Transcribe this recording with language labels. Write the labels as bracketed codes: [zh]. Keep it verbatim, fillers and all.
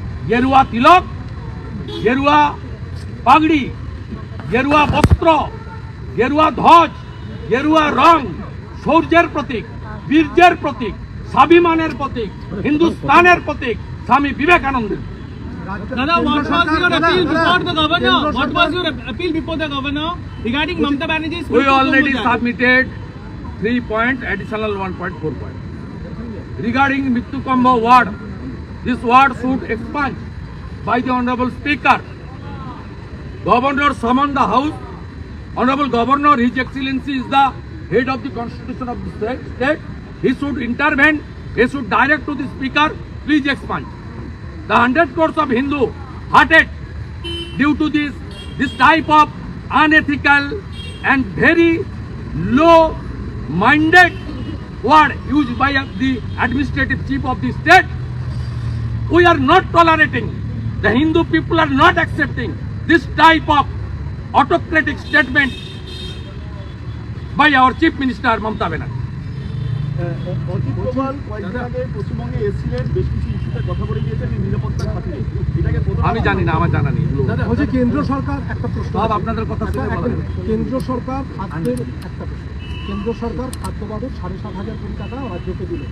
[bn] গেরুয়া তিলক, গেরুয়া পাগড়ি, গেরুয়া বস্ত্র, গেরুয়া ধ্বজ, গেরুয়া রং শৌর্যের প্রতীক, বীর্যের প্রতীক, স্বাভিমানের প্রতীক, হিন্দুস্তানের প্রতীক, স্বামী বিবেকানন্দের। [en] Dada, what was your appeal before the governor? What was your appeal before the governor regarding Mamata Banerjee's? We already submitted three point additional one point four point regarding Mittu Kombo ward. This ward should expunged by the honourable speaker. Governor summoned the house. Honourable Governor, His Excellency is the head of the constitution of the state. He should intervene. He should direct to the speaker, please expunge. The hundred crores of Hindu hurted due to this this type of unethical and very low-minded word used by the administrative chief of the state. We are not tolerating. The Hindu people are not accepting this type of autocratic statement by our chief minister Mamata Banerjee. [bn] Ajit Doval কয়েকদিন আগে পশ্চিমবঙ্গে এসেছিলেন, বেশ কিছু ইস্যুতে কথা বলে গিয়েছেন এই নিরাপত্তার খাতিরে। এটাকে প্রথম- আমি জানি না, আমার জানা নেই, হচ্ছে কেন্দ্র সরকার একটা প্রশ্ন সব আপনাদের কথা শুনে একটা- বলা যাবে। কেন্দ্র সরকার খাদ্যের একটা প্রশ্ন। কেন্দ্র সরকার খাদ্য বাবদ সাড়ে সাত হাজার কোটি টাকা রাজ্যকে দিল,